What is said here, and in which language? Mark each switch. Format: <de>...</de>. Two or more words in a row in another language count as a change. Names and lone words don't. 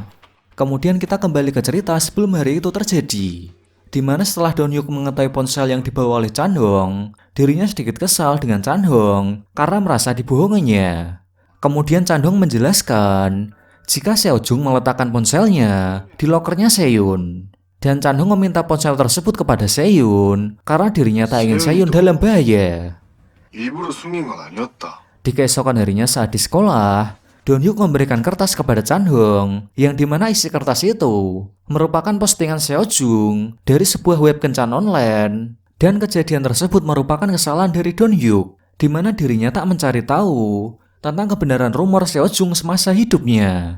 <id>Kemudian kita kembali ke cerita sebelum hari itu terjadi, di mana setelah Don-hyuk mengetahui ponsel yang dibawa oleh Chan-hong, dirinya sedikit kesal dengan Chan-hong karena merasa dibohonginya. Kemudian Chan-hong menjelaskan jika Seojung meletakkan ponselnya di lokernya Seyun. Dan Chan-hong meminta ponsel tersebut kepada Seyun karena dirinya tak ingin Seyun dalam bahaya.</id> <ko>일부러 숨긴 건 아니었다.</ko> <id>Di keesokan harinya saat di sekolah, Don-hyuk memberikan kertas kepada Chan-hong yang dimana isi kertas itu merupakan postingan Seojung dari sebuah web kencan online, dan kejadian tersebut merupakan kesalahan dari Don-hyuk, di mana dirinya tak mencari tahu tentang kebenaran rumor Seojung semasa hidupnya.</id>